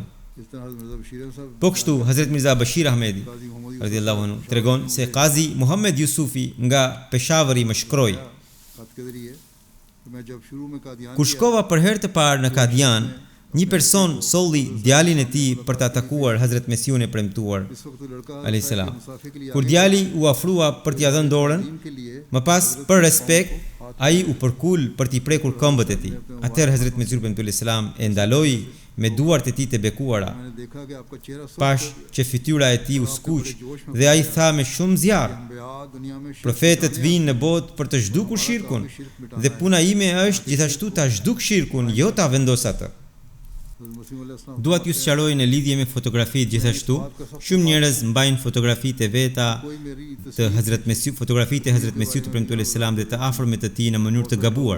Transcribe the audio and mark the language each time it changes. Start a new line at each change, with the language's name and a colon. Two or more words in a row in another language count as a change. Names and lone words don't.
Albanian: Po kështu Hazret Mirza Bashir Ahmedi
Arabic: رضي الله عنه
Albanian: tregon se Qazi Muhammed Yusufi nga Peshawari më shkroi: Kur shkova për herë të parë në Kadian, një person solli djalin e tij për të atakuar Hazret Mesiun e premtuar
Arabic: عليه السلام.
Albanian: Kur djali u afrua për t'i dhënë dorën, më pas për respekt ai u përkul për t'i prekur këmbët e tij. Atëherë Hazret Mesiu
Arabic: عليه السلام
Albanian: e ndaloi me duart e tij të bekuara.
Urdu: میں نے دیکھا کہ آپ کا چہرہ سست
Albanian: Pash që fytyra e tij u skuq dhe ai tha me shumë zjarr:
Urdu: انبیاء دنیا میں شرک
Albanian: Profetët vinë në botë për të zhdukur shirkun dhe puna ime është gjithashtu ta zhduk shirkun, jo ta vendos atë. Dua t'ju sqaroj në lidhje me fotografitë gjithashtu, shumë njerëz mbajnë fotografitë e veta të Hazrat Mesiu, fotografitë e Hazrat Mesiut premtuar selam dhe të afërmit të tij në mënyrë të gabuar.